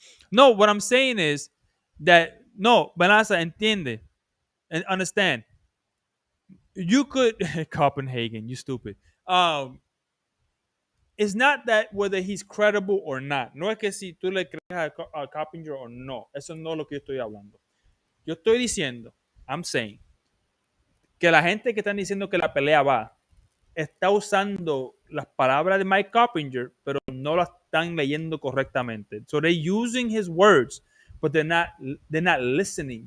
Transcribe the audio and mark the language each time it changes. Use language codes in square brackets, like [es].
[en] No, what I'm saying is that, no, Benasa, entiende. And understand. You could, Copenhagen, you stupid. it's not that whether he's credible or not. [es] No es que si tú le crees a Coppinger o no. Eso no es lo que yo estoy hablando. Yo estoy diciendo, [en] I'm saying, [es] que la gente que están diciendo que la pelea va, está usando las palabras de Mike Coppinger, pero no las están leyendo correctamente. [en] So they're using his words, but they're not listening.